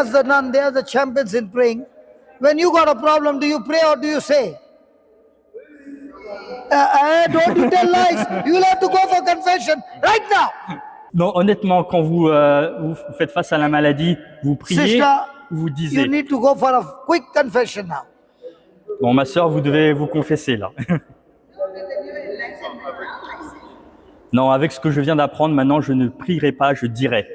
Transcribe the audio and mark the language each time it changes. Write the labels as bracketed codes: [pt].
[en] ask the nun, they are the champions in praying. When you got a problem, do you pray or do you say? Don't you tell lies. You will have to go for confession right now. [fr] Non, honnêtement, quand vous faites face à la maladie, vous priez [en] Sister, [fr] ou vous [en] you [fr] disiez. [en] need to go for a quick confession now. [fr] Bon, ma sœur, vous devez vous confesser là. Non, avec ce que je viens d'apprendre, maintenant, je ne prierai pas, je dirai.